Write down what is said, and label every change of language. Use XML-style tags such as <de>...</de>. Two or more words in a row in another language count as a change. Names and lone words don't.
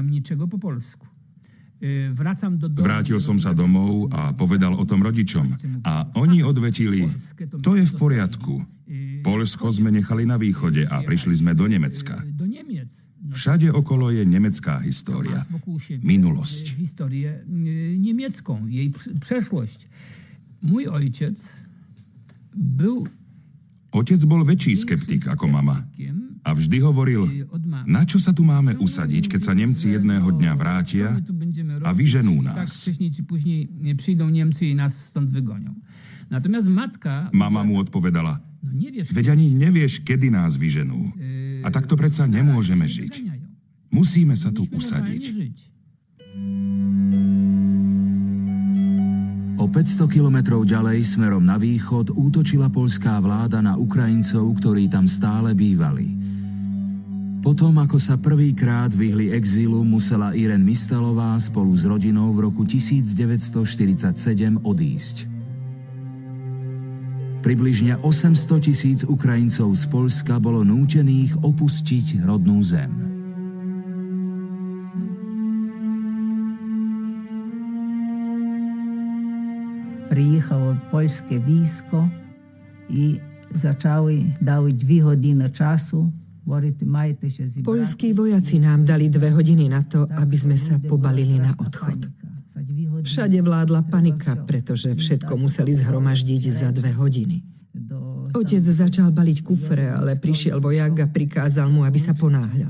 <sk>Vrátil som sa domov a povedal o tom rodičom. A oni odvetili, to je v poriadku. Poľsko sme nechali na východe a prišli sme do Nemecka. Všade okolo je nemecká história. Minulosť.</sk> <pl>Niemiecką, jej przeszłość. Mój ojciec był...</pl> <sk>Otec bol väčší skeptik ako mama. A vždy hovoril, na čo sa tu máme usadiť, keď sa Nemci jedného dňa vrátia a vyženú nás. Prídu Nemci</sk> <pl>i nás stąd wygonią. Natomiast matka...</pl> <sk>Mama mu odpovedala, veď ani nevieš, kedy nás vyženú. A takto predsa nemôžeme žiť. Musíme sa tu usadiť. O 500 kilometrov ďalej smerom na východ útočila poľská vláda na Ukrajincov, ktorí tam stále bývali. Potom, ako sa prvýkrát vyhli exílu, musela Irén Mistalová spolu s rodinou v roku 1947 odísť. Približne 800 000 Ukrajincov z Poľska bolo nútených opustiť rodnú zem.</sk> <uk>Приїхало польське військо і почали дали 2 години часу.</uk> <sk>Poľskí vojaci nám dali 2 hodiny na to, aby sme sa pobalili na odchod. Všade vládla panika, pretože všetko museli zhromaždiť za 2 hodiny. Otec začal baliť kufre, ale prišiel vojak a prikázal mu, aby sa ponáhľal.</sk>